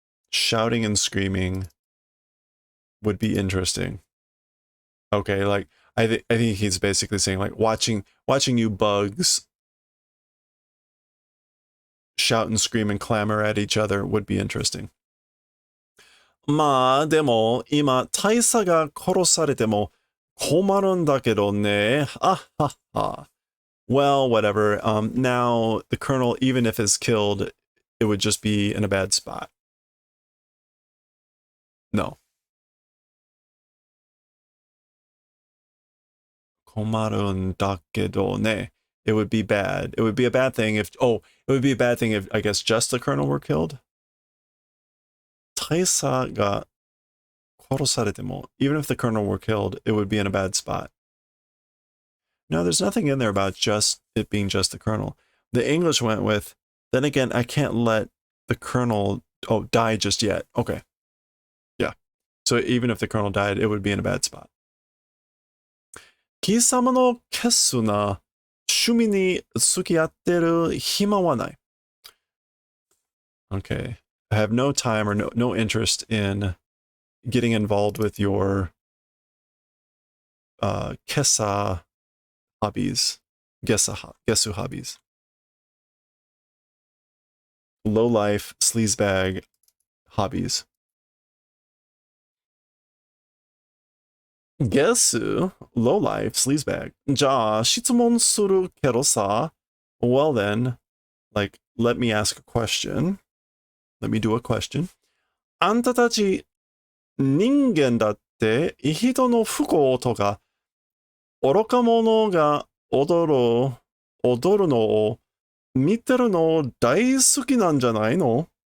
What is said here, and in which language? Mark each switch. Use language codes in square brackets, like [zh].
[en] Shouting and screaming would be interesting. Okay, like I think he's basically saying like watching you bugs shout and scream and clamor at each other would be interesting. [ja] まあでも今大佐が殺されても困るんだけどね。 [en] あはは。Well, whatever. Now the colonel, even if is killed, it would just be in a bad spot. No. [ja] 困るんだけどね. [en] It would be bad. It would be a bad thing if, it would be a bad thing if, I guess, just the colonel were killed. [ja] 大佐が殺されても, [en] even if the colonel were killed, it would be in a bad spot. No, there's nothing in there about just it being just the colonel. The English went with, then again, I can't let the colonel, die just yet. Okay. Yeah. So even if the colonel died, it would be in a bad spot. [ja] 貴様のケスな趣味に付き合ってる暇はない. [en] Okay. I have no time or no interest in getting involved with your kesa hobbies. Gesu hobbies. Low life, sleazebag hobbies. Gesu, low life, sleazebag. [ja] じゃあ、質問するけどさ. [en] Well then, like, let me ask a question. Let me do a question. [ja] あんたたち人間だって人の不幸とか愚か者が踊るのを見てるの大好きなんじゃないの?